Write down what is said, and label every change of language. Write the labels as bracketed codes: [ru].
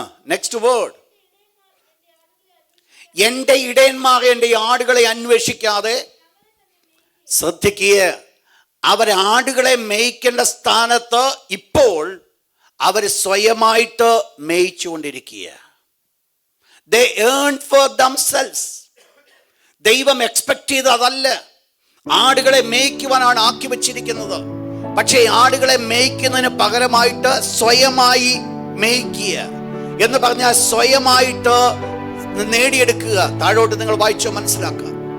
[en] Next word. [ml] എന്റെ ഇടയന്മാർ എന്റെ ആടുകളെ അന്വേഷിക്കാതെ, ശ്രദ്ധിക്കുക, അവർ ആടുകളെ മേയ്ക്കേണ്ട സ്ഥാനത്ത് ഇപ്പോൾ അവർ സ്വയമായിട്ട് മേയിച്ചുകൊണ്ടിരിക്കുക. [en] They earn for themselves. [ml] ദൈവം എക്സ്പെക്ട് ചെയ്ത് അതല്ല. ആടുകളെ മേയ്ക്കുവാനാണ് ആക്കി വെച്ചിരിക്കുന്നത്. പക്ഷേ ആടുകളെ മേയ്ക്കുന്നതിന് പകരമായിട്ട് സ്വയമായി മേയ്ക്കുക എന്ന് പറഞ്ഞാൽ സ്വയമായിട്ട് നേടിയെടുക്കുക. താഴോട്ട് നിങ്ങൾ വായിച്ചോ, മനസ്സിലാക്കുക.